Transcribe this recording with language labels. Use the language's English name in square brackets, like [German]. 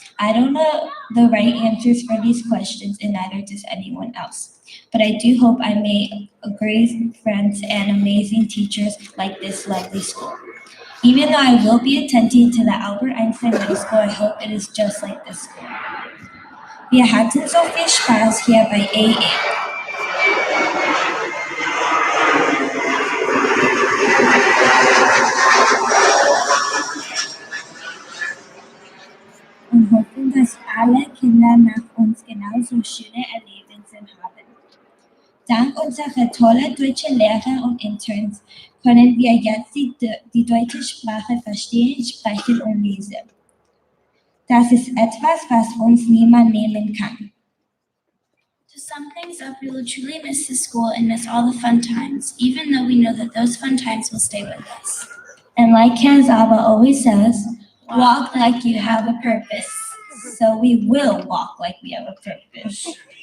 [English] I don't know the right answers for these questions, and neither does anyone else. But I do hope I may great friends and amazing teachers like this lovely school. Even though I will be attending to the Albert Einstein Middle School, I hope it is just like this school. [German] Wir hatten so viel Spaß hier bei AEA. Und hoffen, dass alle Kinder nach uns genauso schöne Erlebnisse haben. Dank unserer tollen deutschen Lehrer und Interns können wir jetzt die deutsche Sprache verstehen, sprechen und lesen. Das ist etwas, was uns niemand nehmen kann. [English] To sum things up, we will truly miss the school and miss all the fun times, even though we know that those fun times will stay with us. And like Herr Zaba always says, walk like you have a purpose. So we will walk like we have a purpose.